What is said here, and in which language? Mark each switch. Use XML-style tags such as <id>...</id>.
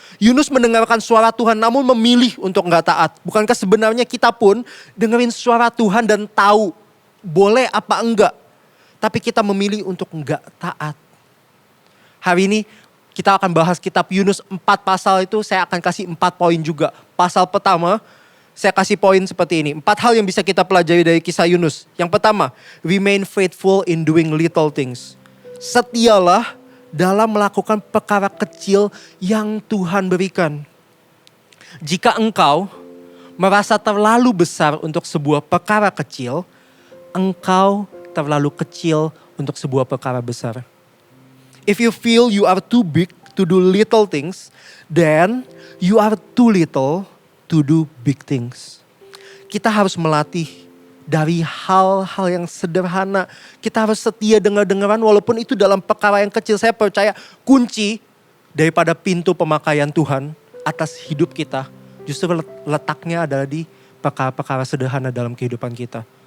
<id>Yunus mendengarkan suara Tuhan namun memilih untuk gak taat. Bukankah sebenarnya kita pun dengerin suara Tuhan dan tahu boleh apa enggak. Tapi kita memilih untuk enggak taat. Hari ini kita akan bahas kitab Yunus 4 pasal itu, saya akan kasih 4 poin juga. Pasal pertama, saya kasih poin seperti ini. 4 hal yang bisa kita pelajari dari kisah Yunus. Yang pertama,</id> <en>remain faithful in doing little things.</en> <id>Setialah dalam melakukan perkara kecil yang Tuhan berikan. Jika engkau merasa terlalu besar untuk sebuah perkara kecil, engkau terlalu kecil untuk sebuah perkara besar.</id> <en>If you feel you are too big to do little things, then you are too little to do big things.</en> <id>Kita harus melatih dari hal-hal yang sederhana. Kita harus setia dengar-dengaran walaupun itu dalam perkara yang kecil. Saya percaya kunci daripada pintu pemakaian Tuhan atas hidup kita justru letaknya adalah di perkara-perkara sederhana dalam kehidupan kita.</id>